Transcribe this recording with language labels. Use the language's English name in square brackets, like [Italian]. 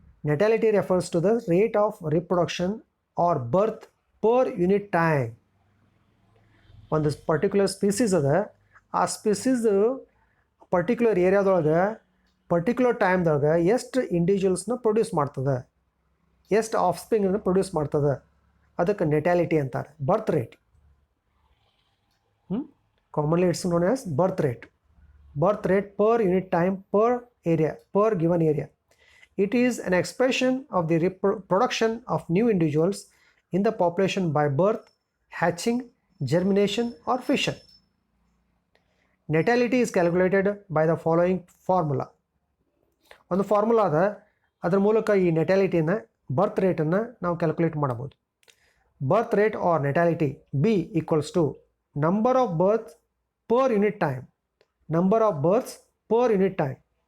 [English] Natality refers to the rate of reproduction or birth per unit time. [Kannada] ಒಂದು particular species ಅದ, ಆ species particular ಏರಿಯಾದೊಳಗೆ particular ಟೈಮ್ದೊಳಗೆ ಎಷ್ಟು ಇಂಡಿವಿಜುವಲ್ಸ್ನ produce ಮಾಡ್ತದೆ, ಎಷ್ಟು ಆಫ್ಸ್ಪ್ರಿಂಗನ್ನು ಪ್ರೊಡ್ಯೂಸ್ ಮಾಡ್ತದೆ, ಅದಕ್ಕೆ ನೆಟ್ಯಾಲಿಟಿ ಅಂತಾರೆ. [English] Birth rate, commonly it's known as birth rate. Birth rate per unit time per area, per given area. It is an expression of the production of new individuals in the population by birth, hatching, germination or fission. Natality is calculated by the following formula. [Kannada] ಒಂದು formula ಅದ, ಅದರ ಮೂಲಕ ಈ ನೆಟಾಲಿಟಿನ ಬರ್ತ್ ರೇಟನ್ನು ನಾವು calculate ಮಾಡಬಹುದು. [English] Birth rate or natality B equals to number of birth per unit time. Number of births per unit time.